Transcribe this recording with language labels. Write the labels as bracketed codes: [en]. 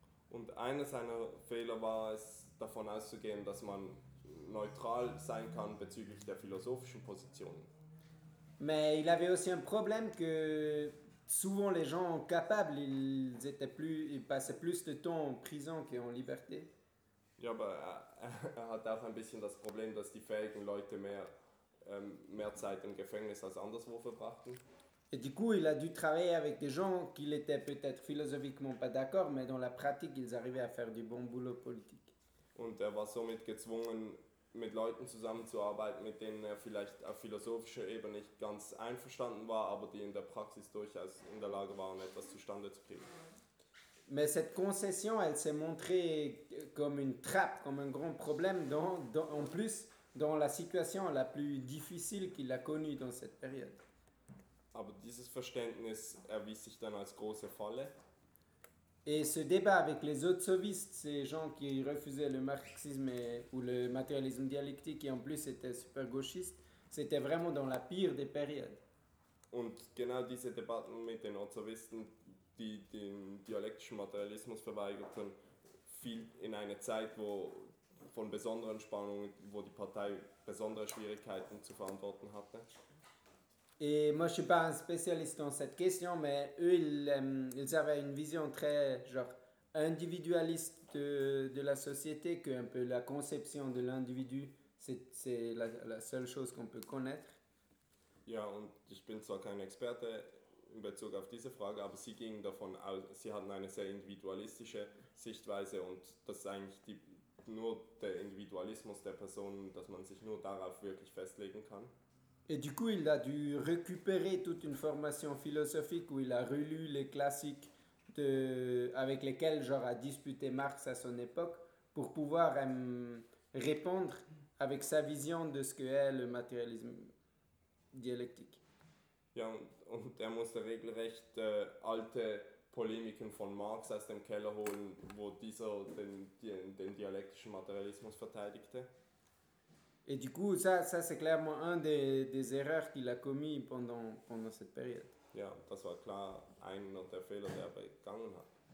[de] Und einer seiner Fehler war es, davon auszugehen, dass man neutral sein kann bezüglich der philosophischen Position. [fr] Mais il avait aussi un problème que souvent les gens capables, ils passaient plus de temps en prison qu'en liberté. [de] Ja, aber er hat auch ein bisschen das Problem, dass die fähigen Leute mehr Zeit im Gefängnis als anderswo verbrachten. [fr] Et du coup, il a dû travailler avec des gens qu'il était peut-être philosophiquement pas d'accord, mais dans la pratique, ils arrivaient à faire du bon boulot politique. [de] Und er war somit gezwungen, mit Leuten zusammenzuarbeiten, mit denen er vielleicht auf philosophischer Ebene nicht ganz einverstanden war, aber die in der Praxis durchaus in der Lage waren, etwas zustande zu kriegen. [fr] Mais cette concession, elle s'est montrée comme une trappe, comme un grand problème, en plus, dans la situation la plus difficile qu'il a connue dans cette période. [de] Aber dieses Verständnis erwies sich dann als große Falle. [fr] Et ce débat avec les autres sovistes, ces gens qui refusaient le marxisme ou le matérialisme dialectique et en plus étaient super gauchistes, c'était vraiment dans la pire des périodes. [de] Und genau diese Debatten mit den Autsovisten, die den dialektischen Materialismus verweigerten, fiel in eine Zeit, wo von besonderen Spannungen, wo die Partei besondere Schwierigkeiten zu verantworten hatte. [fr] Et moi, je suis pas un spécialiste dans cette question, mais eux, ils avaient une vision très genre individualiste de la société, que un peu la conception de l'individu, c'est la seule chose qu'on peut connaître. [de] Ja, und ich bin zwar kein Experte in Bezug auf diese Frage, aber sie gingen davon aus, sie hatten eine sehr individualistische Sichtweise und das ist eigentlich nur der Individualismus der Personen, dass man sich nur darauf wirklich festlegen kann. [fr] Et du coup, il a dû récupérer toute une formation philosophique où il a relu les classiques avec lesquels genre a disputé Marx à son époque pour pouvoir répondre avec sa vision de ce que est le matérialisme dialectique. [de] Ja, und er musste regelrecht alte Polemiken von Marx aus dem Keller holen, wo dieser den dialektischen Materialismus verteidigte. [fr] Et du coup, ça c'est clairement un des erreurs qu'il a commis pendant cette période. [de] Ja, das war klar einer der Fehler, der begangen hat.